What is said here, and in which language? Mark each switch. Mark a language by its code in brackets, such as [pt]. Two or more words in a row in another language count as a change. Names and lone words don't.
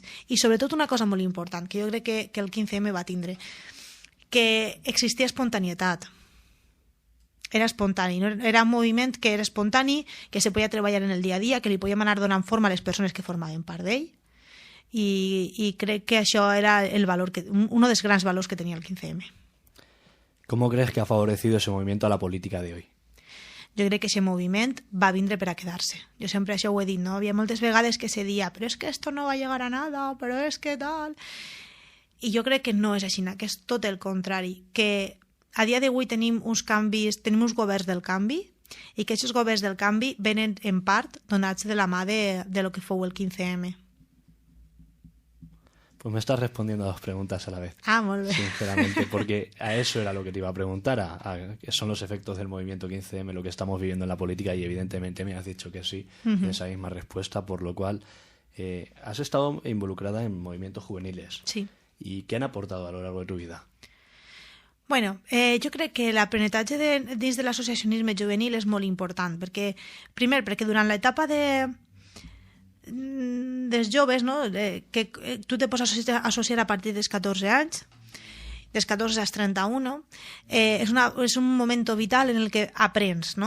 [ca] I sobretot una cosa molt important que jo crec que el 15M va tindre, que existia espontanietat. Era espontani, no? Era un moviment que era espontani, que se podia treballar en el dia a dia, que li podíem anar donant forma a les persones que formaven part d'ell, i crec que això era un dels grans valors que tenia el 15M. [es] ¿Cómo crees que ha favorecido ese movimiento a la política de hoy? [ca] Jo crec que aquest moviment va vindre per a quedar-se. Jo sempre això ho he dit, no? Havia moltes vegades que se dia, però és que [es] esto no va a llegar a nada, [ca] però és que tal... I jo crec que no és així, que és tot el contrari, que a dia d'avui tenim uns canvis, tenim uns governs del canvi, i que aquests governs del canvi venen en part donats de la mà de lo que fou el 15M. [es] Pues me estás respondiendo a dos preguntas a la vez. [ca] Ah, molt bé. [es] Sinceramente, porque a eso era lo que te iba a preguntar, que son los efectos del movimiento 15M, lo que estamos viviendo en la política, y evidentemente me has dicho que sí, en esa misma respuesta, por lo cual has estado involucrada en movimientos juveniles. Sí. ¿Y qué han aportado a lo largo de tu vida? [ca] Bueno, jo crec que l'aprenentatge dins de l'associacionisme juvenil és molt important, primer, perquè durant l'etapa dels joves, no? Que tu te pots associar a partir dels 14 anys, dels 14 als 31, és un moment vital en el que aprens, no?